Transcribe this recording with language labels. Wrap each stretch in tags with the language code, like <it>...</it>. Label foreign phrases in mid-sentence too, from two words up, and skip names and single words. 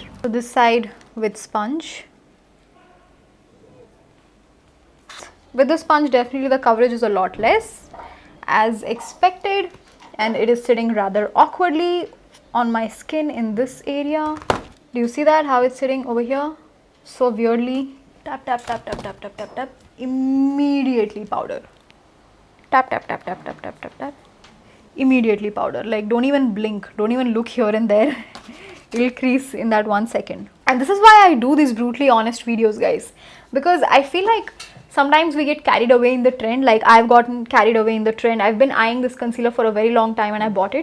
<en>So this side with sponge. With the sponge, definitely the coverage is a lot less. as expected, and it is sitting rather awkwardly on my skin in this area. Do you see that, how it's sitting over here so weirdly? Tap tap tap tap tap tap tap tap, immediately powder. Tap tap tap tap tap tap tap tap, immediately powder. Like, don't even blink, don't even look here and there. It'll crease in that 1 second. And this is why I do these brutally honest videos, guys, because I feel like sometimes we get carried away in the trend. Like, I've gotten carried away in the trend. I've been eyeing this concealer for a very long time and I bought it.</en>